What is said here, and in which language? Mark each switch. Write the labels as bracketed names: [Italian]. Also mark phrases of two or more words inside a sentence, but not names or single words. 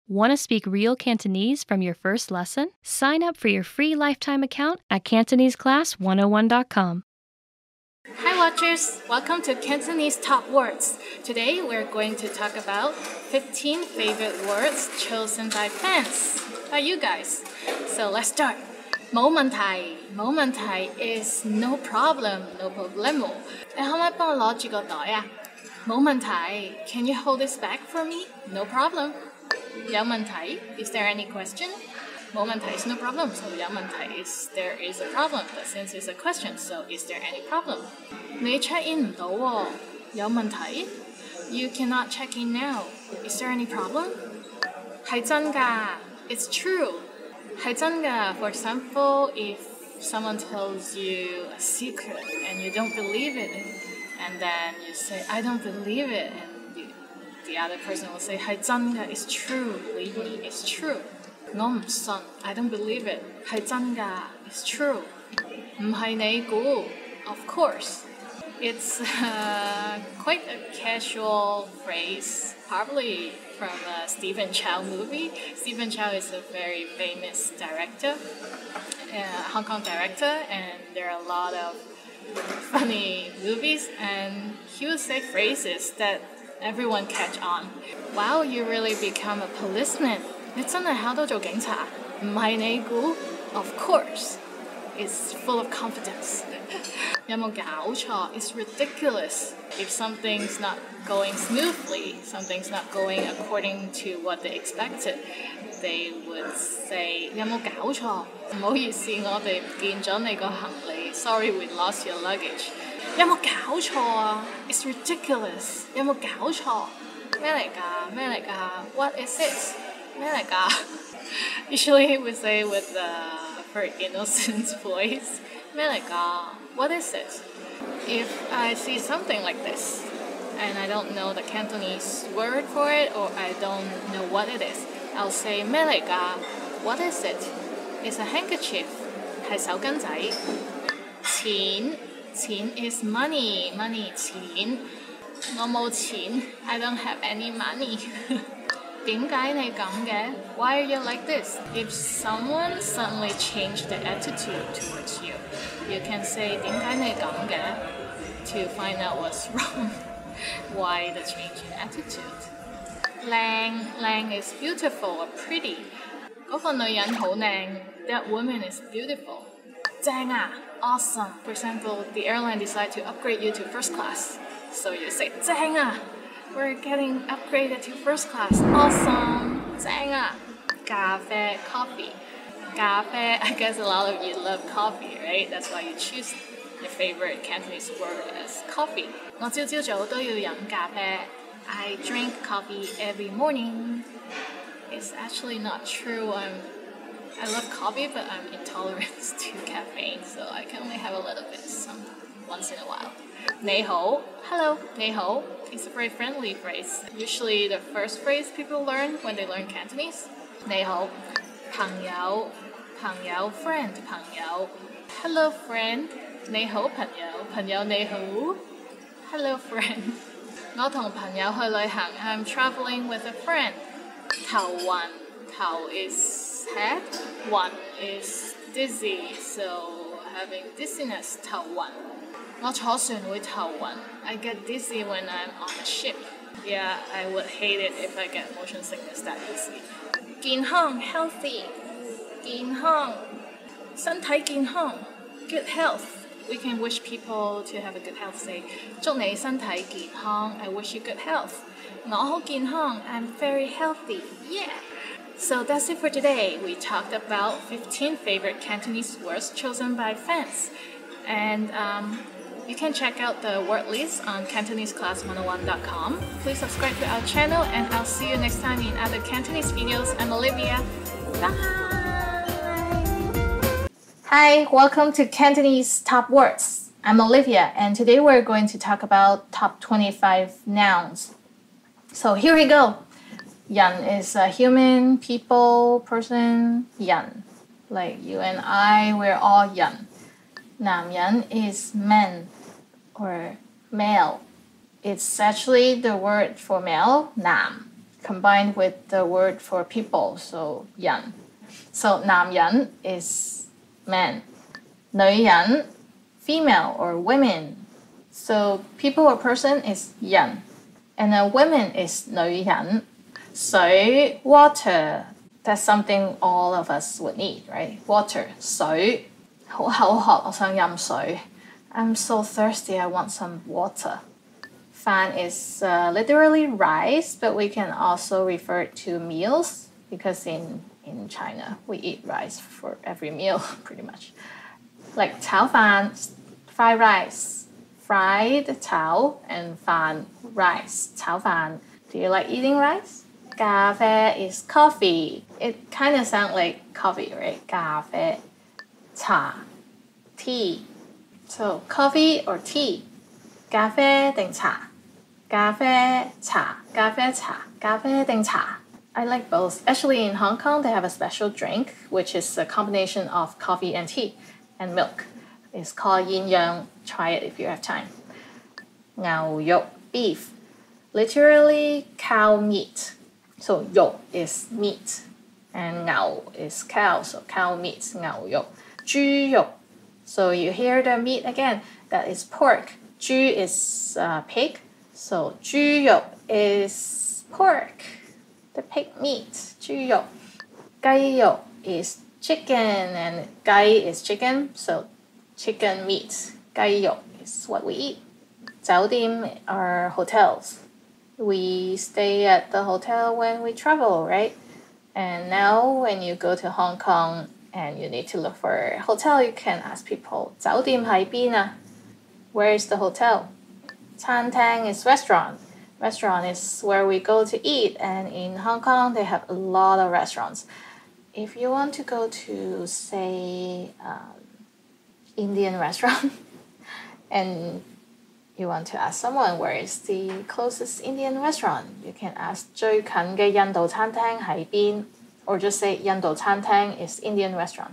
[English] Want to speak real Cantonese from your first lesson? Sign up for your free lifetime account at CantoneseClass101.com. Hi watchers, welcome to Cantonese Top Words. Today we're going to talk about 15 favorite words chosen by fans, by you guys. So let's start. [Cantonese] 冇問題，冇問題 [English] is no problem, no problemo. [Cantonese] 你可唔可以幫我攞住個袋啊？冇問題 [English] Can you hold this bag for me? No problem. [Cantonese] 有問題 [English] Is there any question? [Cantonese] 冇問題 [English] is no problem, so [Cantonese] 有問題 [English] is there is a problem. But since it's a question, so is there any problem? 你 check in [Cantonese] 唔到喎，有問題 [English] You cannot check in now. Is there any problem? [Cantonese] 係真㗎 [English] It's true. [Cantonese] 係真㗎 [English] For example, if someone tells you a secret and you don't believe it, and then you say, I don't believe it, and the other person will say, [Cantonese] 係真㗎 [English] It's true. Believe me, it's true. [Cantonese] 我唔信 [English] I don't believe it [Cantonese] 係真㗎 [English] It's true [Cantonese] 唔係你估 [English] Of course It's quite a casual phrase probably from a Stephen Chow movie. Stephen Chow is a very famous director, Hong Kong director, and there are a lot of funny movies, and he would say phrases that everyone catch on. Wow, you really become a policeman. [Cantonese] 你真係考到做警察，唔係你估 [English] Of course, it's full of confidence. [Cantonese] 有冇搞錯 [English] It's ridiculous. If something's not going smoothly, something's not going according to what they expected, they would say [Cantonese] 有冇搞錯？唔好意思，我哋唔見咗你個行李 [English] Sorry, we lost your luggage. [Cantonese] 有冇搞錯啊 [English] It's ridiculous. [Cantonese] 有冇搞錯？咩嚟㗎？咩嚟㗎 [English] What is it? [Cantonese] 咩嚟㗎 [English] Usually he would say with a very innocent voice [Cantonese] 咩嚟㗎 [English] What is it? If I see something like this and I don't know the Cantonese word for it or I don't know what it is, I'll say [Cantonese] 咩嚟㗎 [English] What is it? It's a handkerchief [Cantonese] 係手巾仔錢 [English] is money [Cantonese] 錢我冇錢 [English] I don't have any money [Cantonese] 點解你咁嘅 [English] Why are you like this? If someone suddenly changed the attitude towards you, you can say [Cantonese] 點解你咁嘅 [English] to find out what's wrong. Why the change in attitude? 靚 is beautiful or pretty. [Cantonese] 嗰個女人好靚 [English] That woman is beautiful. [Cantonese] 正啊 [English] Awesome. For example, the airline decide to upgrade you to first class. So you say [Cantonese] 正啊 [English] We're getting upgraded to first class. Awesome. [Cantonese] 正啊咖啡 [English] coffee. 咖啡 I guess a lot of you love coffee, right? That's why you choose your favorite Cantonese word as coffee. [Cantonese] 我朝朝早都要飲咖啡 [English] I drink coffee every morning. It's actually not true. I love coffee, but I'm intolerant to caffeine, so I can only have a little bit once in a while. [Cantonese] 你好 [English] Hello [Cantonese] 你好 [English] It's a very friendly phrase. Usually the first phrase people learn when they learn Cantonese. [Cantonese] 你好朋友 [English] friend 朋友 Hello friend [Cantonese] 你好朋友你好 [English] Hello friend [Cantonese] 我同朋友去旅行 [English] I'm traveling with a friend 頭is head 暈 is dizzy, so having dizziness [Cantonese] 頭暈我坐船會頭暈 [English] I get dizzy when I'm on a ship. Yeah, I would hate it if I get motion sickness that easily. 健康 healthy [Cantonese] 健康身體健康 [English] good health. We can wish people to have a good health. Say [Cantonese] 祝你身體健康 [English] I wish you good health. [Cantonese] 我好健康 [English] I'm very healthy. Yeah. So that's it for today. We talked about 15 favorite Cantonese words chosen by fans. And you can check out the word list on CantoneseClass101.com. Please subscribe to our channel and I'll see you next time in other Cantonese videos. I'm Olivia. Bye! Hi, welcome to Cantonese Top Words. I'm Olivia and today we're going to talk about top 25 nouns. So here we go. Yan is a human, people, person, yan. Like you and I, we're all yan. 男人 is man or male. It's actually the word for male, nam. combined with the word for people, so 人. So 男人 is man. 女人 female or women. So people or person is 人. And a woman is 女人. 水 water. That's something all of us would need, right? [Cantonese] Water 水. 好口渴，我想飲水. [English] I'm so thirsty, I want some water. Fan is literally rice, but we can also refer it to meals because in China we eat rice for every meal pretty much. Like 炒飯, fried rice, fried 炒 and 飯 rice, 炒飯. Do you like eating rice? 咖啡 is coffee. It kind of sounds like coffee, right? 咖啡. 茶 tea. So coffee or tea? [Cantonese] 咖啡定茶? 咖啡茶, 咖啡茶, 咖啡定茶. [English] I like both. Actually, in Hong Kong, they have a special drink, which is a combination of coffee and tea and milk. It's called yin yang. Try it if you have time. 牛肉 beef. Literally cow meat. So 肉 is meat. And 牛 is cow, so cow meat, [Cantonese] 牛肉. 豬肉. [English] So you hear the meat again. That is pork. 豬 is pig. So 豬肉 is pork. The pig meat. 豬肉. 雞肉 is chicken and 雞 is chicken. So chicken meat. 雞肉 is what we eat. 酒店 are hotels. We stay at the hotel when we travel, right? And now when you go to Hong Kong and you need to look for a hotel, you can ask people, [Cantonese] 酒店喺邊啊? [English] Where is the hotel? 餐廳 is restaurant. Restaurant is where we go to eat, and in Hong Kong they have a lot of restaurants. If you want to go to, say, Indian restaurant and you want to ask someone where is the closest Indian restaurant, you can ask [Cantonese] 最近嘅印度餐廳喺邊, [English] or just say [Cantonese] 印度餐廳 [English] is Indian restaurant.